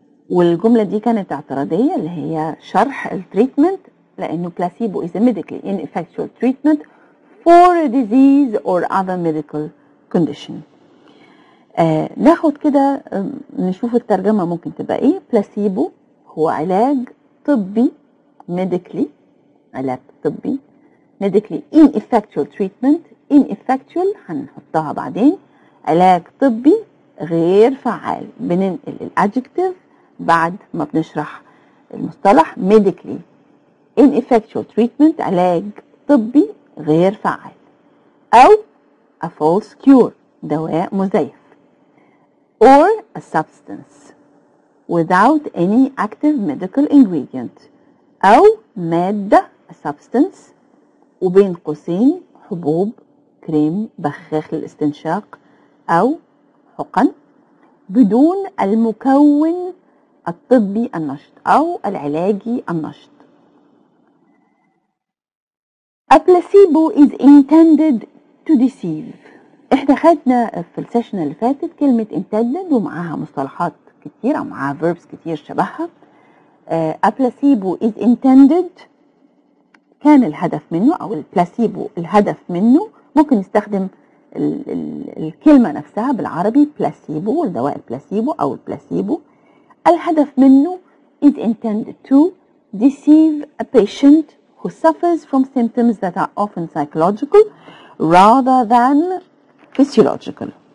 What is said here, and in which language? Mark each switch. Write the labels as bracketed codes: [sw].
[ar] والجملة دي كانت اعتراضية اللي هي شرح التريتمنت، لأنه [en] placebo is a medically ineffectual treatment for a disease or other medical condition. [ar] ناخد كده نشوف الترجمة ممكن تبقى ايه. placebo هو علاج طبي medically، علاج طبي [en] medically ineffectual treatment. [ar] ineffectual هنحطها بعدين، علاج طبي غير فعال. بننقل الادجكتيف بعد ما بنشرح المصطلح. [en] medically ineffectual treatment [ar] علاج طبي غير فعال، أو [en] a false cure [ar] دواء مزيف، [en] or a substance without any active medical ingredient، [ar] أو مادة a substance وبين قوسين حبوب، كريم، بخاخ للاستنشاق، أو حقن بدون المكون الطبي النشط أو العلاجي النشط. [en] A placebo is intended to deceive. [ar] احنا خدنا في السيشن اللي فاتت كلمة intended ومعاها مصطلحات كتير أو معاها verbs كتير شبهها. A placebo is intended كان الهدف منه، أو البلاسيبو الهدف منه ممكن نستخدم الكلمة نفسها بالعربي بلاسيبو، الدواء البلاسيبو أو البلاسيبو. الهدف منه [en] is intended to deceive a patient who suffers from symptoms that are often psychological rather than physiological.